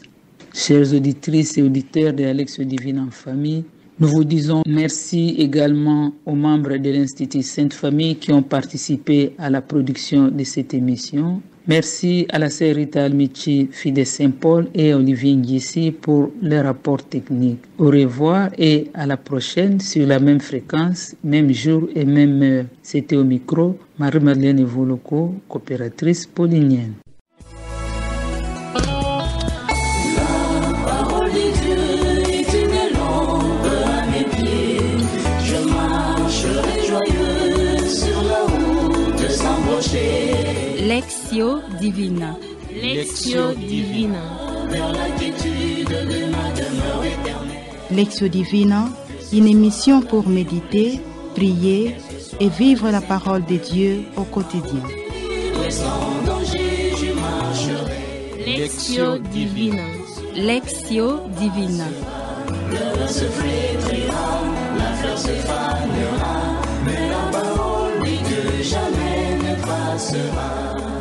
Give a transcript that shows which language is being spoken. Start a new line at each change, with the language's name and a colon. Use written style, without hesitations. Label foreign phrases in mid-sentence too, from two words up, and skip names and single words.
French: Chères auditrices et auditeurs de la Lectio Divina en famille, nous vous disons merci également aux membres de l'Institut Sainte Famille qui ont participé à la production de cette émission. Merci à la sœur Rita Almichi, fille de Saint-Paul, et à Olivier Ngissi pour le rapport technique. Au revoir et à la prochaine sur la même fréquence, même jour et même heure. C'était au micro Marie-Madeleine Evoloko, coopératrice paulinienne. Lectio Divina. Lectio Divina. Lectio Divina, une émission pour méditer, prier et vivre la parole de Dieu au quotidien. Lectio Divina. Lectio Divina. Le vin se flétrira, la fleur se fanera, mais la parole dit que jamais ne passera.